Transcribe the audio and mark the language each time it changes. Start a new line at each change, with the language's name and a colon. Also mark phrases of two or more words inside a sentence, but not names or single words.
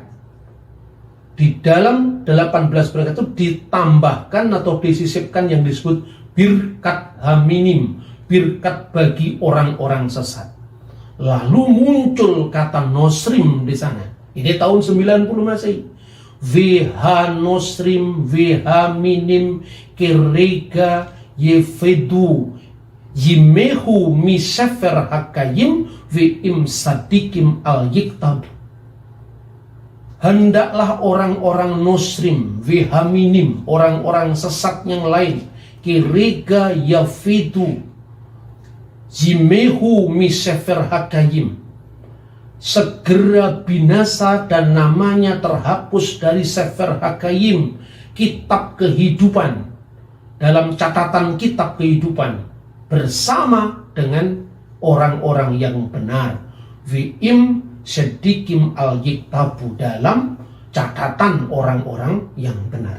Indonesian: Di dalam 18 berkat itu ditambahkan atau disisipkan yang disebut
Hebrew: ברכת המינים,
Indonesian: birkat bagi orang-orang sesat. Lalu muncul kata nosrim di sana. Ini tahun 90 Masehi.
Hebrew: וה נוצרים, וה מינים, כרגע, יאבדו, ימחו מספר החיים, ועם צדיקים אל יכתב.
Indonesian: Hendaklah orang-orang nosrim, vihaminim, orang-orang sesat yang lain,
Hebrew: כרגע יאבדו, ימחו מספר החיים,
Indonesian: segera binasa dan namanya terhapus dari
Hebrew: ספר החיים,
Indonesian: kitab kehidupan, dalam catatan kitab kehidupan, bersama dengan orang-orang yang benar.
Hebrew: ועם צדיקים אל יכתבו,
Indonesian: dalam catatan orang-orang yang benar.